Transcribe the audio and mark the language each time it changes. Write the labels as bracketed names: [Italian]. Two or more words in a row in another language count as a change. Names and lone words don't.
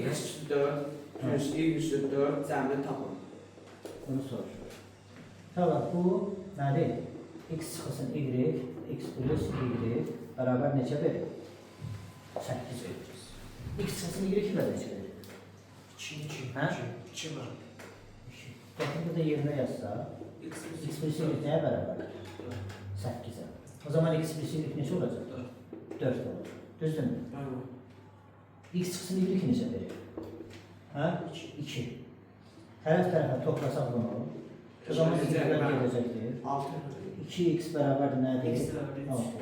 [Azerbaijani] X üstü 4 plus y üstü 4 cəmini tapın. Bunu soruşur. Tamam, bu nədir? X çıxılsın y, x plus y bərabər neçə verir? 8 verir. X çıxılsın y kimə neçə verir? 2. Hə? 2 var. 2. [Turkish] Bakın burada yerine yazsa, X x plus y neye beraberdir? [Azerbaijani] 8'e. O zaman x plus y neçə olacaq? 4 olur. Düzdür mü? Tamam. X çıxsın y neçə verir? Ha? 2. Tərəf tərəfə toplasaq bunu. O zaman y-lər gedəcəkdir. 6. 2x bərabərdir nədir? [Turkish] X beraber 3.